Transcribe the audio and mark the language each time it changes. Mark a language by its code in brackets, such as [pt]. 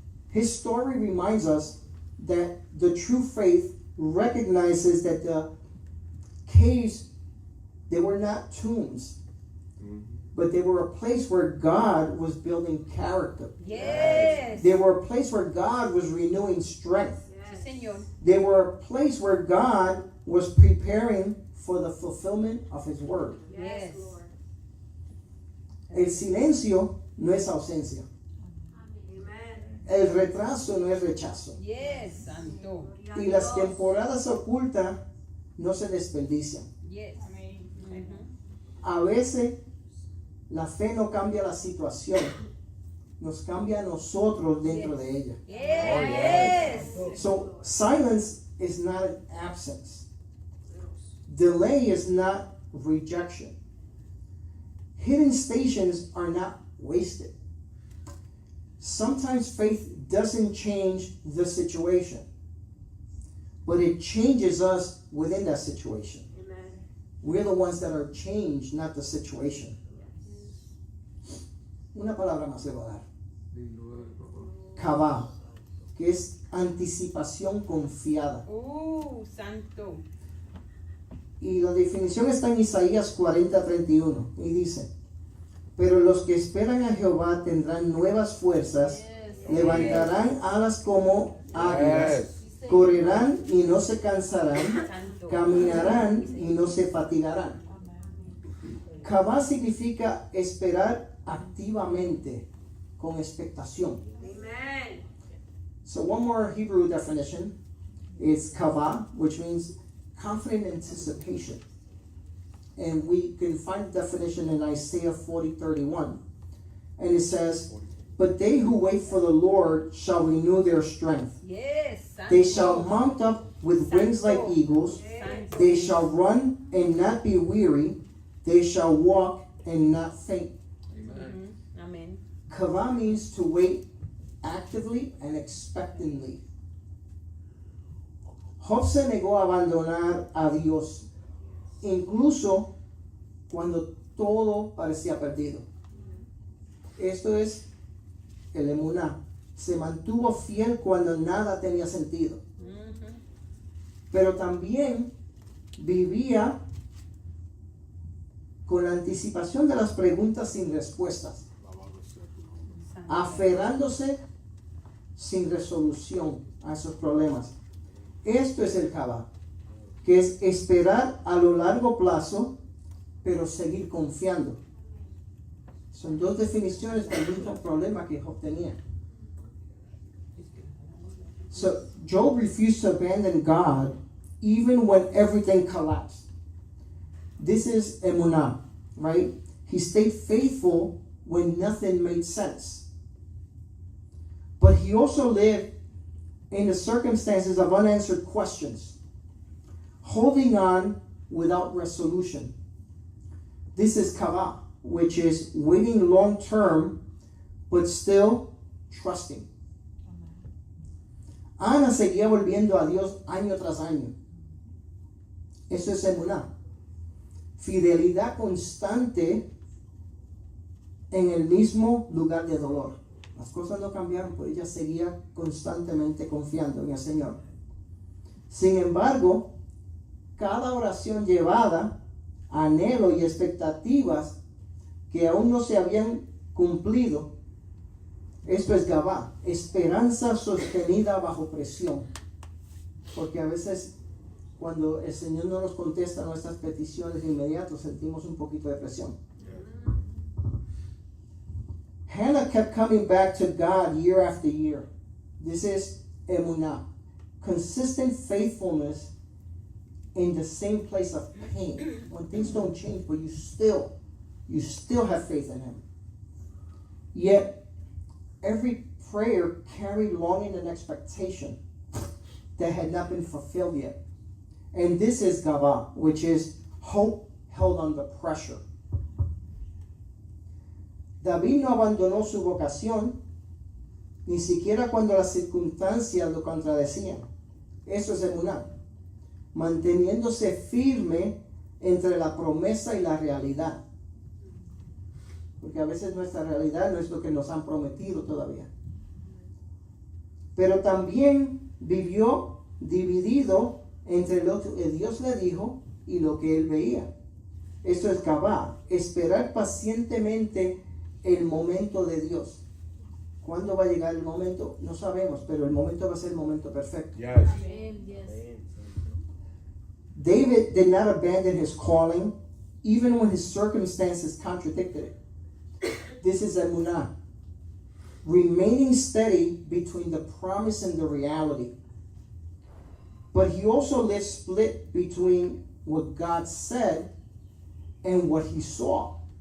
[en] His story reminds us that the true faith recognizes that the caves, they were not tombs, but they were a place where God was building character. Yes. They were a place where God was renewing strength. [es] Sí, Señor. [en] They were a place where God was preparing for the fulfillment of His word. Yes. Lord. [es] El silencio no es ausencia. [en] Amen. [es] El retraso no es rechazo. [en] Yes. Santo. [es] Y las temporadas ocultas no se desperdician. [en] Yes. [es] A veces la fe no cambia la situación, nos cambia a nosotros dentro de ella. [en] Yes. So silence is not an absence. Delay is not rejection. Hidden stations are not wasted. Sometimes faith doesn't change the situation, but it changes us within that situation. Amen. We're the ones that are changed, not the situation. [es] Una palabra más le voy a dar. Kavah, que es anticipación confiada. Santo. Y la definición está en Isaías 40:31 y dice: pero los que esperan a Jehová tendrán nuevas fuerzas, levantarán alas como águilas, correrán y no se cansarán, Santo. caminarán y no se fatigarán. Kavah significa esperar activamente, con expectación. [en] Amen. So one more Hebrew definition is kavah, which means confident anticipation. And we can find the definition in Isaiah 40:31. And it says, but they who wait for the Lord shall renew their strength. Yes. Santo. They shall mount up with wings like eagles. [es] Santo. [en] They shall run and not be weary. They shall walk and not faint. [es] Amén. [en] Kavah means to wait actively and expectantly. [es] Job se negó a abandonar a Dios, incluso cuando todo parecía perdido. Esto es el emuná. Se mantuvo fiel cuando nada tenía sentido. Pero también vivía con la anticipación de las preguntas sin respuestas, aferrándose sin resolución a esos problemas. Esto es el Kabá, que es esperar a lo largo plazo, pero seguir confiando. Son dos definiciones del mismo problema que Job tenía. [en] So Job refused to abandon God even when everything collapsed. This is emunah, right? He stayed faithful when nothing made sense. But he also lived in the circumstances of unanswered questions, holding on without resolution. This is kava, which is waiting long term, but still trusting. [es] Ana seguía volviendo a Dios año tras año. Eso es emuná. Fidelidad constante en el mismo lugar de dolor. Las cosas no cambiaron, pero ella seguía constantemente confiando en el Señor. Sin embargo, cada oración llevada, anhelo y expectativas que aún no se habían cumplido, esto es Gabá, esperanza sostenida bajo presión. Porque a veces cuando el Señor no nos contesta nuestras peticiones de inmediato, sentimos un poquito de presión. [en] Hannah kept coming back to God year after year. This is emunah, consistent faithfulness in the same place of pain. When things don't change, but you still have faith in Him. Yet, every prayer carried longing and expectation that had not been fulfilled yet. And this is Gavah, which is hope held under pressure. [es] David no abandonó su vocación, ni siquiera cuando las circunstancias lo contradecían. Eso es emuná, manteniéndose firme entre la promesa y la realidad. Porque a veces nuestra realidad no es lo que nos han prometido todavía. Pero también vivió dividido entre lo que Dios le dijo y lo que él veía. Eso es Gabá, esperar pacientemente el momento de Dios. ¿Cuándo va a llegar el momento? No sabemos, pero el momento va a ser el momento perfecto. [en] Yes. Amén. Yes. David did not abandon his calling, even when his circumstances contradicted it. This is emunah, remaining steady between the promise and the reality. But he also lived split between what God said and what he saw.